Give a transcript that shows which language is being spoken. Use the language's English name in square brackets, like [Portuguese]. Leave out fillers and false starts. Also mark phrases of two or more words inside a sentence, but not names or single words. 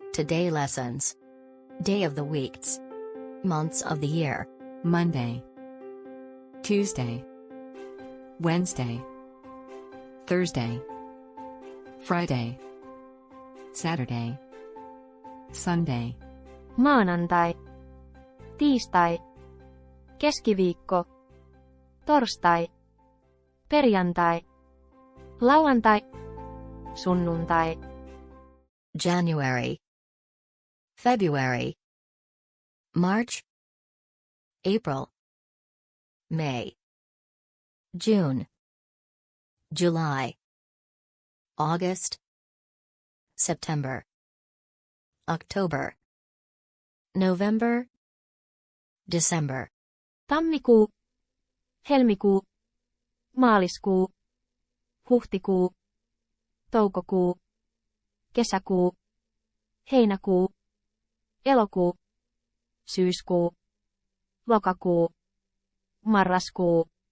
[English] Today lessons. Day of the weeks. Months of the year. Monday, Tuesday, Wednesday, Thursday, Friday, Saturday, Sunday. [Finnish] Maanantai, tiistai, keskiviikko, torstai, perjantai, lauantai, sunnuntai. [English] January. February. March. April. May. June. July. August. September. October. November. December. [Finnish] Tammikuu, helmikuu, maaliskuu, huhtikuu, toukokuu, kesäkuu, heinäkuu, elokuu, syyskuu, lokakuu, marraskuu, joulukuu.